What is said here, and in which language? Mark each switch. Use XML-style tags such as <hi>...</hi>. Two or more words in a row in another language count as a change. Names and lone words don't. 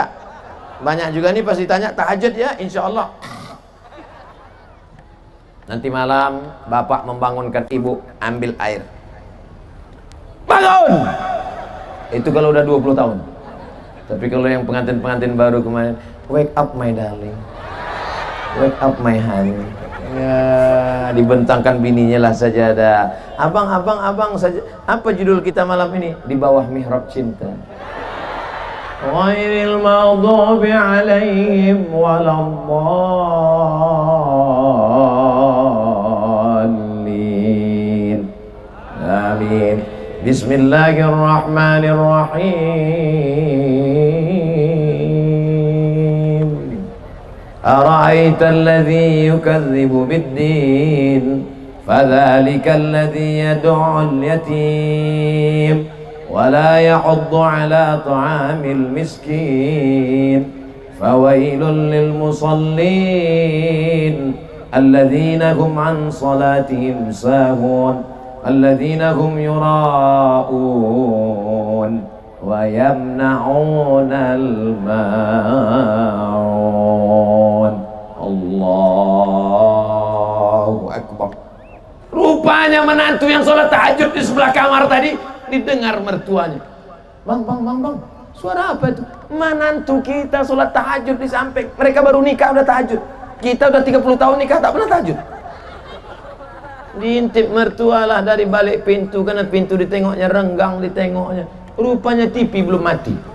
<id>Banyak juga nih pasti tanya tahajud ya,</id> <ar>إن شاء الله.</ar> <id>Nanti malam Bapak membangunkan Ibu, ambil air, bangun. Itu kalau udah 20 tahun. Tapi kalau yang pengantin-pengantin baru kemarin,</id> <en>wake up my darling, wake up my honey,</en> <id>ya dibentangkan bininya lah saja ada. Abang saja. Apa judul kita malam ini? Di bawah mihrab cinta.</id> <ar>غير المغضوب عليهم ولا الضالين. Amin. بسم الله الرحمن الرحيم. أرأيت الذي يكذب بالدين فذلك الذي يدع اليتيم ولا يحض على طعام المسكين فويل للمصلين الذين هم عن صلاتهم ساهون الذين هم يراءون ويمنعون الماعون. الله أكبر.</ar> <id>Rupanya menantu yang sholat tahajud di sebelah kamar tadi didengar mertuanya. Bang, suara apa itu? Menantu kita sholat tahajud di samping. Mereka baru nikah udah tahajud. Kita udah 30 tahun nikah tak pernah tahajud. Diintip mertua lah dari balik pintu, karena pintu ditengoknya renggang, ditengoknya rupanya TV belum mati.</id>